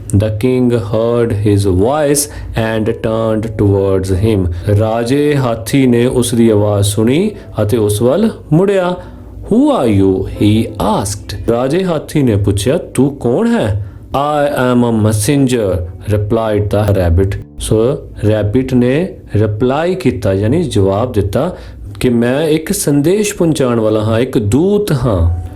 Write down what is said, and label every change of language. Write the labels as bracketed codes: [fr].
[en] The king heard his voice and turned towards him. [pa] ਰਾਜੇ ਹਾਥੀ ਨੇ ਉਸ ਦੀ ਆਵਾਜ਼ ਸੁਣੀ ਅਤੇ ਉਸ ਵੱਲ ਮੁੜਿਆ। [en] Who are you? he asked. [pa] ਰਾਜੇ ਹਾਥੀ ਨੇ ਪੁੱਛਿਆ, ਤੂੰ ਕੌਣ ਹੈ? [en] I am a messenger, replied the rabbit. [pa] So rabbit ਨੇ ਰਿਪਲਾਈ ਕੀਤਾ, ਯਾਨੀ ਜਵਾਬ ਦਿੱਤਾ ਕਿ ਮੈਂ ਇੱਕ ਸੰਦੇਸ਼ ਪਹੁੰਚਾਉਣ ਵਾਲਾ ਹਾਂ, ਇੱਕ ਦੂਤ ਹਾਂ।